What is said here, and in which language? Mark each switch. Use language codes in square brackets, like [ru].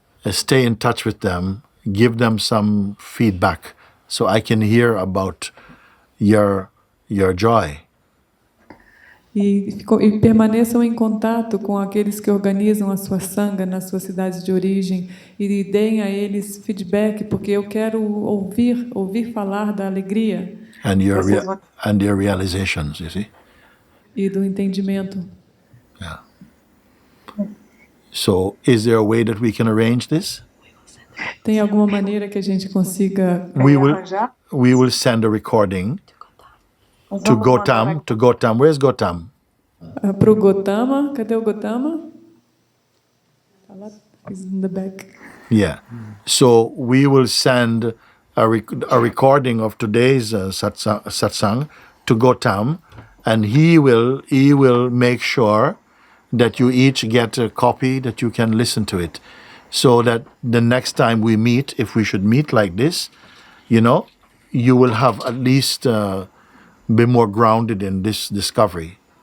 [en] Stay in touch with them. Give them some feedback, so I can hear about your joy. [pt] E permaneçam em contato com aqueles que organizam a sua sangha nas suas cidades de origem e deem a eles feedback, porque eu quero ouvir falar da alegria [en] And your realizations, you see. [pt] E do entendimento. [en] Yeah. So, is there a way that we can arrange this? [pt] Tem alguma maneira que a gente consiga arranjar? [en] We will send a recording to Gotam. To Gotam. Where's Gotam? [pt] Para o Gotama. Cadê o Gotama? [en] He's in the back. Yeah. So we will send a recording of today's satsang to Gotam, and he will make sure that you each get a copy, that you can listen to it, so that the next time we meet, if we should meet like this, you will have at least be more grounded in this discovery.